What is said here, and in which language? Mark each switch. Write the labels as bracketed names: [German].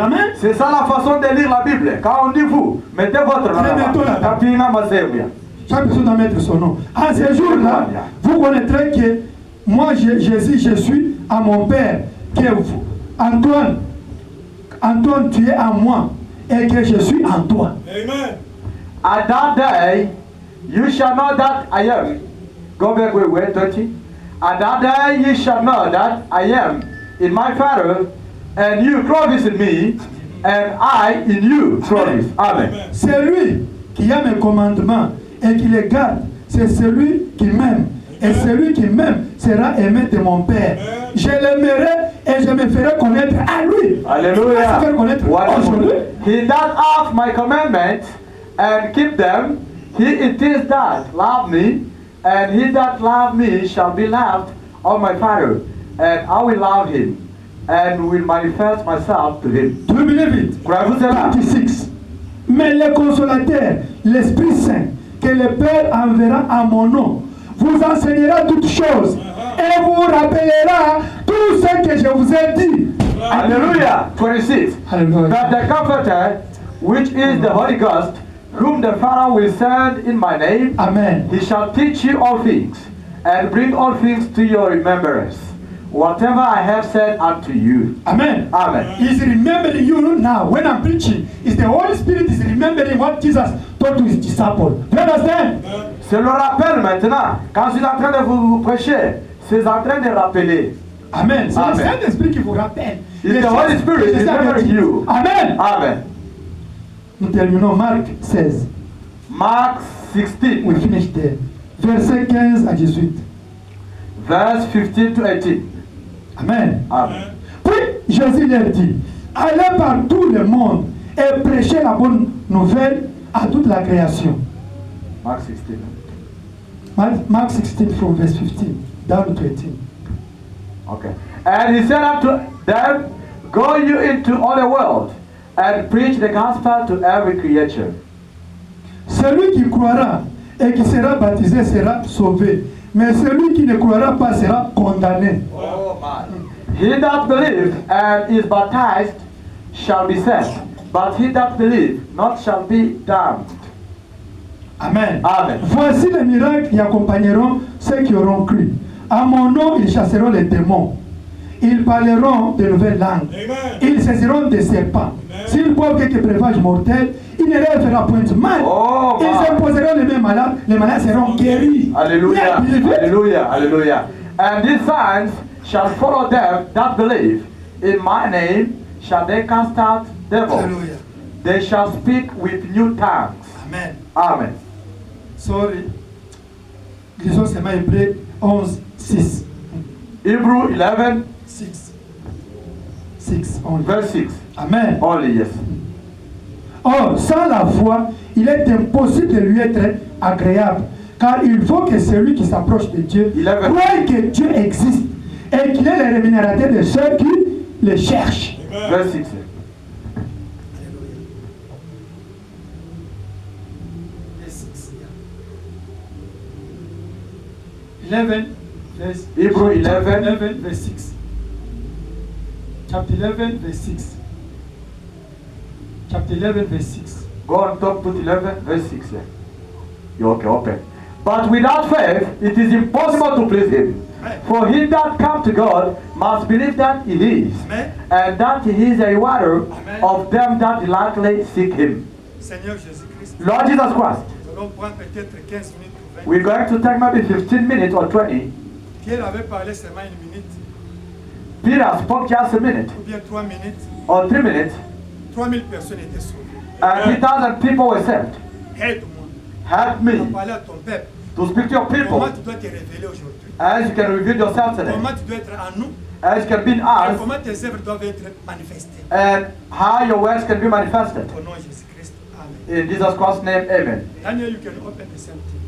[English] Amen. [French] C'est ça la façon de lire la Bible. Quand on dit vous, mettez votre nom Mettons là-bas. là-bas. Kapina Masebia. Chaque personne doit mettre son nom. En ce jour-là, vous connaîtrez que moi, Jésus, je suis à mon Père, que vous, Antoine, tu es à moi, et que je suis en toi. Amen. [English] At that day, you shall know that I am. Go back, wait, 20. At that day, you shall know that I am in my Father, and you, Clovis, in me, and I in you, Clovis. Amen. [French] C'est lui qui a mes commandements et qui les garde. C'est celui qui m'aime. Et celui qui m'aime sera aimé de mon Père. Je l'aimerai et je me ferai connaître à lui. [English] Hallelujah. [French] Se faire connaître aujourd'hui. [English] He that hath my commandments and keep them, he it is that love me, and he that love me shall be loved of my Father, and I will love him, and will manifest myself to him. Do you believe it? [French] Croyez-vous cela? 26. Mais le consolateur, l'Esprit Saint, que le Père enverra à mon nom, vous enseignera toutes choses et vous rappellera tout ce que je vous ai dit. [English] Hallelujah. 26. Hallelujah. That the Comforter, which is the Holy Ghost, whom the Father will send in my name, Amen. he shall teach you all things, and bring all things to your remembrance, whatever I have said unto you. Amen. Amen. He's remembering you now. When I'm preaching, it's the Holy Spirit is remembering what Jesus taught to his disciples. Do you understand? [French] C'est le rappel maintenant. Quand je suis en train de vous prêcher, c'est en train de rappeler. Amen. C'est le Amen. Saint-Esprit qui vous rappelle. [English] It's the Holy Spirit remembering you. Amen. Amen. [French] Nous terminons Marc 16. [English] Mark 16, We finish there. [French] Verset 15 à 18. [English] verse 15 to 18. Amen. Amen. [French] Puis Jésus leur dit, allez par tout le monde et prêchez la bonne nouvelle à toute la création. [English] Mark 16. Mark 16 from verse 15 down to 18. Okay. And he said unto them, Go you into all the world, and preach the gospel to every creature. [French] Celui qui croira et qui sera baptisé sera sauvé. Mais celui qui ne croira pas sera condamné. [English] Oh my. He that believeth and is baptized shall be saved, but he that believeth not shall be damned. Amen. Amen. [French] Voici les miracles qui accompagneront ceux qui auront cru. À mon nom, ils chasseront les démons. Ils parleront de nouvelles langues. Amen. Ils saisiront des serpents. S'ils boivent quelques breuvages mortels, il ne leur fera point de mal. [English] Oh, [French] Ils [English] my. [French] imposeront les mêmes malades, les malades seront guéris. [English] Hallelujah. Yeah, believe it. Hallelujah. Hallelujah. And these signs shall follow them that believe. In my name shall they cast out devils. Hallelujah. They shall speak with new tongues. Amen. Amen. Sorry. [French] Lisons seulement Hébreux 11, 6. [English] Hebrew 11, 6. 6 only. verse 6. Amen. Only, yes. [French] Or, sans la foi, il est impossible de lui être agréable. Car il faut que celui qui s'approche de Dieu Il avait- croie que Dieu existe et qu'il est le rémunérateur de ceux qui le cherchent. [English] Verse 6. Hebrew 11. verse 6. Chapter 11, verse 6. Chapter 11, verse 6. Go on top, put 11, verse 6 here. You okay, open. But without faith, it is impossible to please him. For he that comes to God must believe that he is, Amen. and that he is a rewarder Amen. of them that diligently seek him. [French] Seigneur Jésus-Christ, [English] Lord Jesus Christ, [French] nous allons prendre peut-être 15 minutes ou 20. [English] we're going to take maybe 15 minutes or 20. [French] Pierre avait parlé seulement une minute, [English] Peter spoke just a minute [French] ou bien 3 minutes. [English] or 3 minutes, [French] 3000 personnes étaient sauvées. [English] and 3,000 people were saved. [French] Aide-moi [English] Help [French] à [English] me [French] parler à ton peuple. [English] to speak to your [French] Comment [English] people [French] tu dois te révéler aujourd'hui? [English] as you can reveal yourself today, [French] Comment tu dois être en nous? [English] as you can be in [French] Et [English] us, [French] comment tes œuvres doivent être manifestées? [English] and how your works can be manifested. [French] Au nom de Jésus-Christ. Amen. [English] In Jesus Christ's name, amen. Daniel, you can open the same thing.